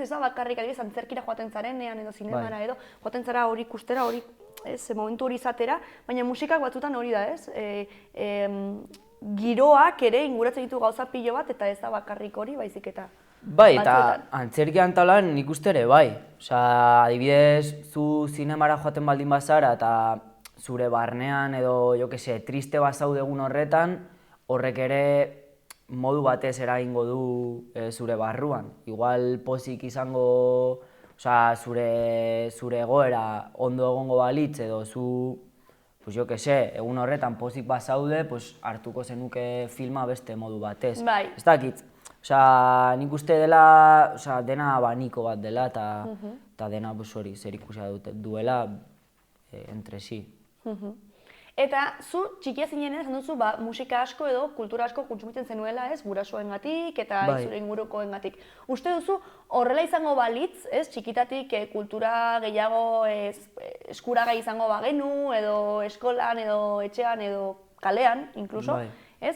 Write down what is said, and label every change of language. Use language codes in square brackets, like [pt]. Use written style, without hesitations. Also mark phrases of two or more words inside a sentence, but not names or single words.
[eu] Ez da bakarrik adibidez antzerkira joaten zarenean edo zinemara edo joaten zara hori ikustera, hori, ez, momentu hori izatera, baina musikak batzutan hori da, ez? Giroak ere inguratzen ditu gauza pilo bat eta ez da bakarrik hori, baizik eta Bai, eta antzerkian talan nik uste ere, bai. Adibidez, zu zinemara joaten baldin bazara eta zure barnean edo, [es] jo que se, [eu] triste bazaudegun horretan, horrek ere modu batez eragingo du zure barruan. Igual pozik izango, zure egoera ondo egongo balitz edo zu, [es] pues jo que se, [eu] egun horretan pozik bazaude, pues hartuko zenuke filma beste modu batez. Bai. Ez dakit, nik uste dela, dena abaniko bat dela eta dena hori zerikusia duela [es] entre si. [eu] Eta zu txikia zinenean esan duzu musika asko edo kultura asko kontsumitzen zenuela, ez, gurasoengatik eta zure ingurukoengatik. Uste duzu horrela izango balitz, ez, txikitatik kultura gehiago eskuragai izango bagenu edo eskolan edo etxean edo kalean, inkluso, ez?